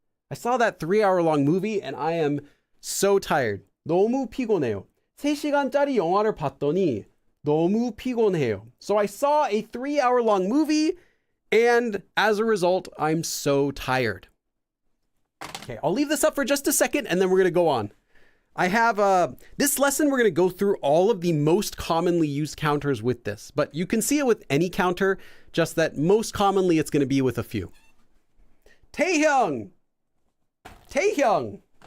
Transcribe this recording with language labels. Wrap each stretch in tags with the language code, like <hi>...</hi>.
<en>I saw that 3-hour long movie and I am so tired.</en> <ko>너무 피곤해요. 3시간짜리 영화를 봤더니 너무 피곤해요.</ko> <en>So I saw a 3-hour long movie, and as a result, I'm so tired. Okay, I'll leave this up for just a second and then we're going to go on. I have this lesson, we're going to go through all of the most commonly used counters with this, but you can see it with any counter, just that most commonly it's going to be with a few. Taehyung. Taehyung.</en>